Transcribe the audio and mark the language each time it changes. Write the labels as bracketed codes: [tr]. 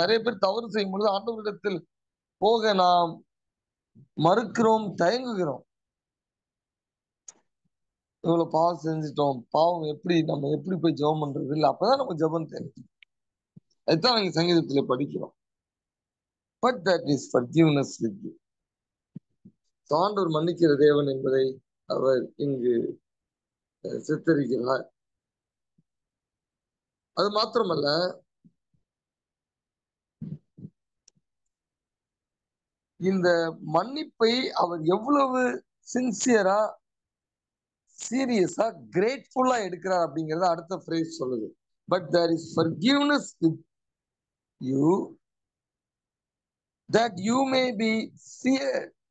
[ta] நிறைய பேர் தவறு செய்யும் பொழுது ஆண்டவரிடத்தில் போக நாம் மறுக்கிறோம், தயங்குகிறோம். இவ்வளவு பாவம் செஞ்சுட்டோம், பாவம் நம்ம எப்படி போய் ஜெபம் பண்றது? இல்லை, அப்பதான் நம்ம ஜெபம் தேவை. அதுதான் நாங்க சங்கீதத்திலே படிக்கிறோம். [en] But that is forgiveness with you. [ta] ஆண்டவர் மன்னிக்கிற தேவன் என்பதை அவர் இங்கு சித்தரிக்கிறார். அது மாத்திரமல்ல, இந்த மன்னிப்பை அவர் எவ்வளவு சின்சியரா, சீரியஸா, கிரேட்ஃபுல்லா எடுக்கிறார் அப்படிங்கறத அடுத்த ஃப்ரேஸ் சொல்லுது. [en] But there is forgiveness with you that you may be feared.